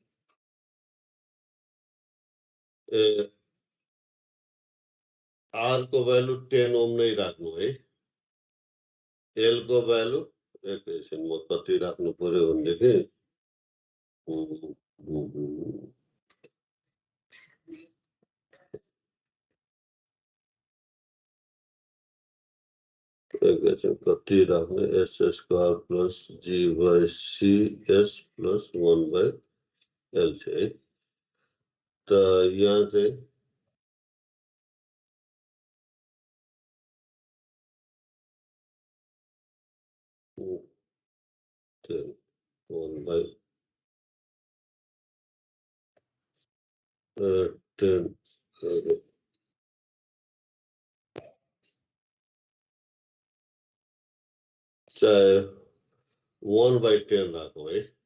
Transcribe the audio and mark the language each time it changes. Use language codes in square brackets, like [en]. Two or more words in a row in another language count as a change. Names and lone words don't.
[ne] आर को भ्यालु 10 ओम नै राख्नु है एल को भ्यालु एकैछिन म कति राख्नु पर्यो भनेदेखि एकैछिन कति राख्ने [en] s square plus g by c s plus 1/L [ne] है त यहाँ चाहिँ ten 1/10 चाहे 1/10 राखौँ है